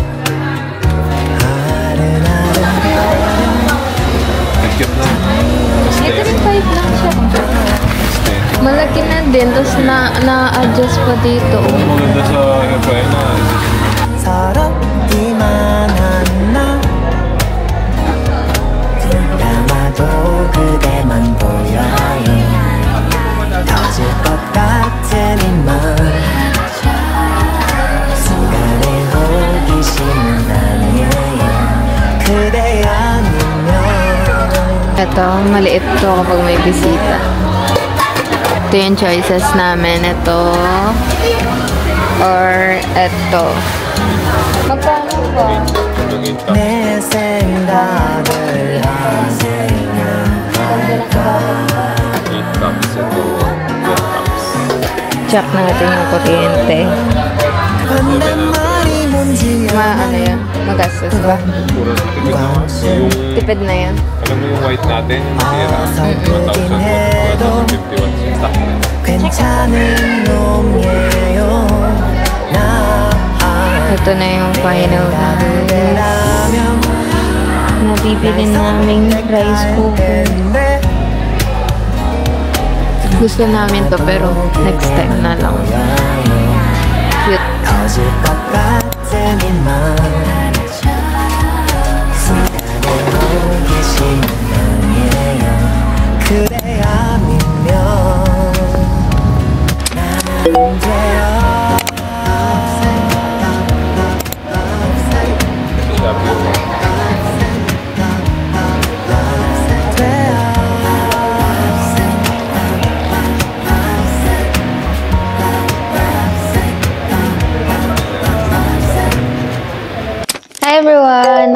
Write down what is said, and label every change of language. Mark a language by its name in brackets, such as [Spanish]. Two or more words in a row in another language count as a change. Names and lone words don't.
[Filipino] Nagkit na. Ito rin 5 lang siya. Malaki na din, tapos na-adjust pa dito. Ang maganda sa airfryer na [Korean] 서럽기만 한 나 그나마도 그대만 보여요 터질 것 같은 이만 순간에 호기심은 아니에요 그대 아니면 [Filipino] Ito, maliit to kapag may bisita. Ito yung choices namin. Ito or ito. Magkano ba? [Korean] 내 생각을 하세요 [Filipino] cups ito. 10 cups. Check natin yung kuryente. [Korean] 반대말이 뭔지 [Filipino] Ano yan? Magastos ba? Puro tipid naman. Yung, Tipid na yan. alam mo yung white natin, yung tira, 1,000 watts, 1,050 watts yung stock na. [Korean] 괜찮은 놈이에요 나 [Filipino] Ito na yung final na nabibili naming rice cooker. Gusto namin to pero [English] next time [Filipino] na lang. Cute. [Korean] 터질 것 같은 이만 순간에 호기심은 아니에요 그대 아니면 나는 돼요 [Filipino] Sabi yung [English] Hi everyone!